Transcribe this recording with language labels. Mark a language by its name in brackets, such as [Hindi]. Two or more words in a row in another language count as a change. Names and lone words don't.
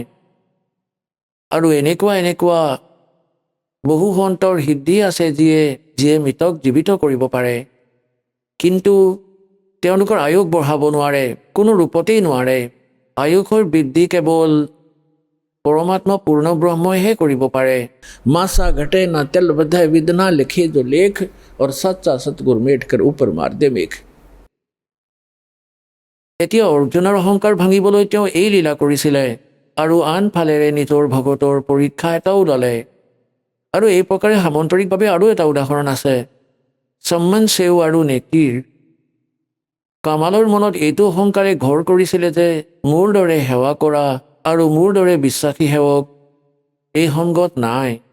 [Assamese] আৰু এনেকুৱা বহু সন্তৰ সিদ্ধি আছে যিয়ে মৃতক জীৱিত কৰিব পাৰে, কিন্তু তেওঁলোকৰ আয়ুস বঢ়াব নোৱাৰে, কোনো ৰূপতেই নোৱাৰে। আয়ুসৰ বৃদ্ধি কেৱল পৰমাত্মা পূৰ্ণ ব্ৰহ্মইহে কৰিব পাৰে। [Hindi] मासा घटे ना तेल बधाए विदना लिखे जो लेख और सच्चा सतगुर मेट कर ऊपर मार दे मेघ। [Assamese] এতিয়া অৰ্জুনৰ অহংকাৰ ভাঙিবলৈ তেওঁ এই লীলা কৰিছিলে আৰু আনফালেৰে নিজৰ ভগতৰ পৰীক্ষা এটাও ল'লে। আৰু এই প্ৰকাৰে সামন্তৰিকভাৱে আৰু এটা উদাহৰণ আছে সম্মান সেউ আৰু নেকিৰ। কামালৰ মনত এইটো অহংকাৰে ঘৰ কৰিছিলে যে মোৰ দৰে সেৱা কৰা আৰু মোৰ দৰে বিশ্বাসী সেৱক এই সংগত নাই।